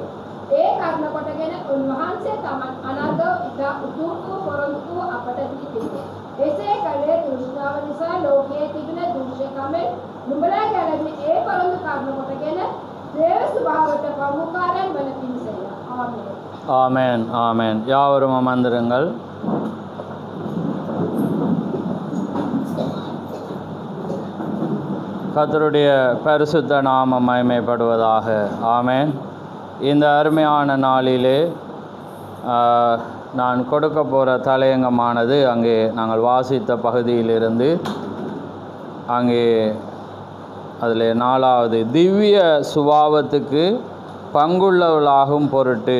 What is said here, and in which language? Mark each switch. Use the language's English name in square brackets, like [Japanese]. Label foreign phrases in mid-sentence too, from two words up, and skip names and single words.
[Sinhala] ඒ කර්ම කොටගෙන උන්වහන්සේ තමන් අනර්ගව ඉතා උතුම් වූ පොරොන්දු වූ අපට දී තිබේ. එසේ කලේ තෘෂ්ණාව නිසා ලෝකයේ තිබෙන දුෂ්කමෙන් නුඹලා ගැලවී ඒ පරඳු කර්ම කොටගෙන දේව ස්වභාවයට ප්‍රමුඛාරයන් වන පිණිසය. ආමේන්. [Tamil] ஆமென். ஆமென். யாவரும் அமர்ந்திருங்கள். கர்த்தருடைய பரிசுத்த நாமம் மகிமைப்படுவதாக. ஆமென். இந்த அருமையான நாளிலே நான் கொடுக்க போகிற தலையங்கமானது அங்கே நாங்கள் வாசித்த பகுதியிலிருந்து அங்கே அதில் 4வது திவ்ய சுபாவத்துக்கு பங்குள்ளவர்களாகும் பொருட்டு.